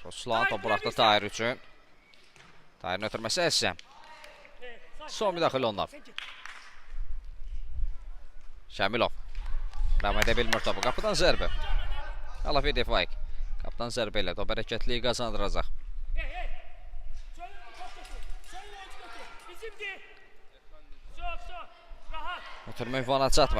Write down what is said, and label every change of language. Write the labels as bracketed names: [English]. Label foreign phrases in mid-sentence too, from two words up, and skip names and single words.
[Azerbaijani] Ruslan top buraxdı Tahir üçün. Tahirin ötürməsi Həsən. Son müdaxilə onlar. Şamilov. Davam edə bilmir topu. Qapıdan zərbə. Alafeyev Faik. Qapıdan zərbə ilə top hərəkətliyi qazandıracaq. Hey. [Turkish] Şöyle bir top götür. Şöyle oyuncu götür. Bizimdi. [Azerbaijani] Stop. Rahat. Ötürmə ünvana çatmır.